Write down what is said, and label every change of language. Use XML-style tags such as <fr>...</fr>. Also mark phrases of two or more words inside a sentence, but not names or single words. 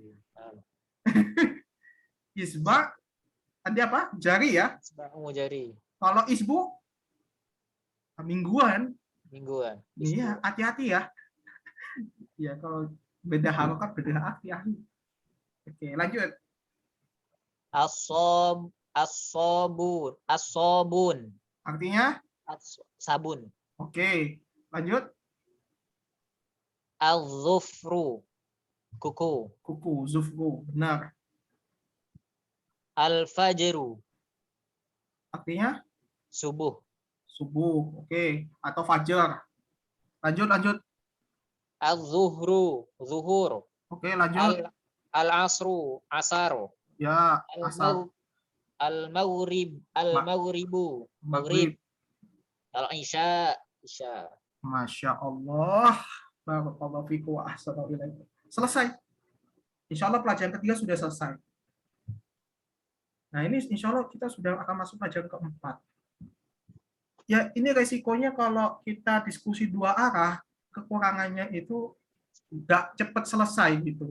<id>Isba, ada apa? Jari ya. Jari. Kalau isbu, mingguan. Iya, hati-hati ya. Ya, kalau beda harokat, beda arti. Oke, lanjut. As-sobun. Artinya? Sabun. Oke, lanjut. Al-zufru. Kuku. Zufru, benar. Al-fajru. Artinya? Subuh. Oke. Atau fajar. Lanjut. Al-zuhru. Zuhur. Oke, lanjut. Al-asru. Asar. Ya, asar. Al-maghribu. Maghrib. Kalau isya, isya.</id> <ar>ما شاء الله. بارك الله فيكم وأحسن إليكم.</ar> <id>Selesai.</id> <ar>إن شاء الله</ar> <id>pelajaran ketiga sudah selesai. Nah ini</id> <ar>إن شاء الله</ar> <id>kita sudah akan masuk pelajaran keempat. Ya ini resikonya kalau kita diskusi dua arah, kekurangannya itu nggak cepat selesai gitu.</id>